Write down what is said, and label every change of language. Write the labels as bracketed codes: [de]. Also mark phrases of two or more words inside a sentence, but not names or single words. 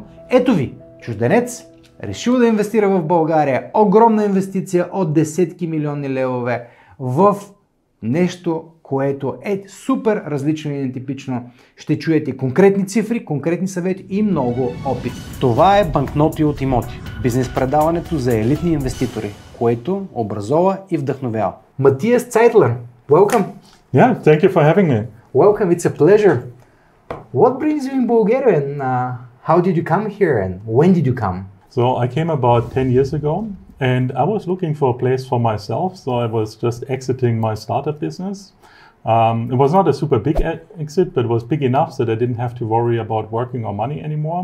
[bg] Ето ви, чужденец, решил да инвестира в България, огромна инвестиция от десетки милиони левове в нещо, което е супер различно и нетипично. Ще чуете конкретни цифри, конкретни съвети и много опит. Това е банкноти от имоти. Бизнес предаването за елитни инвеститори, което образова и вдъхновява. Матиас Цайтлер, [en] welcome. Yeah, thank you for having me. Welcome, it's a pleasure. What brings you in Bulgaria and how did you come here and when did you come? So I came about 10 years ago and I was looking for a place for myself. So I was just exiting my startup business. It was not a super big exit, but it was big enough that I didn't have to worry about working or money anymore.